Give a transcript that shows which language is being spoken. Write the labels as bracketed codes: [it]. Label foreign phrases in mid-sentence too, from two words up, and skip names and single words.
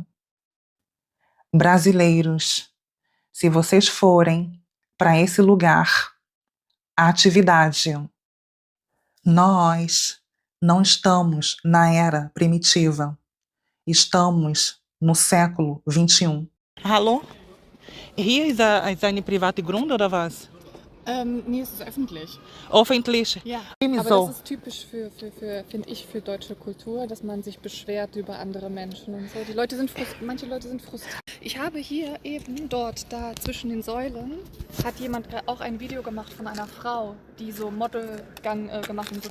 [pt] Brasileiros, se vocês forem para esse lugar, a atividade. Nós não estamos na era primitiva. Estamos no século XXI. [de] Hallo? Hier ist eine private Grund oder was? Nee, es ist öffentlich. Öffentlich? Ja, aber aber so. das ist typisch finde ich, für deutsche Kultur, dass man sich beschwert über andere Menschen und so. Manche Leute sind frustriert. Ich habe hier eben da zwischen den Säulen, hat jemand auch ein Video gemacht von einer Frau, die so Modelgang gemacht hat und so.